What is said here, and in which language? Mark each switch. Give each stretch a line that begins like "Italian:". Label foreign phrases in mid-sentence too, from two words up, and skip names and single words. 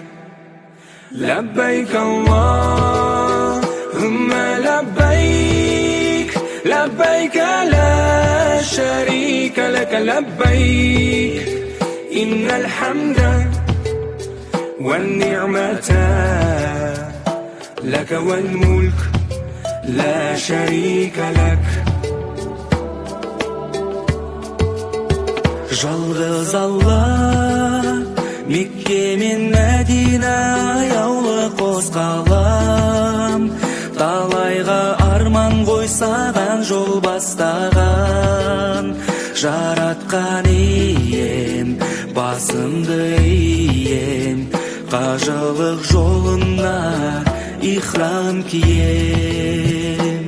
Arabic: لبيك اللهم لبيك لبيك لا شريك لك لبيك إن الحمد والنعمة لك والملك لا شريك لك.
Kazakh: Жалғыз Алла Мекке мен Мәдина аяулы қос қалам, талайға арман қойсаған жол бастаған, жаратқан ием басымды ием, қажылық жолына ихрам кием.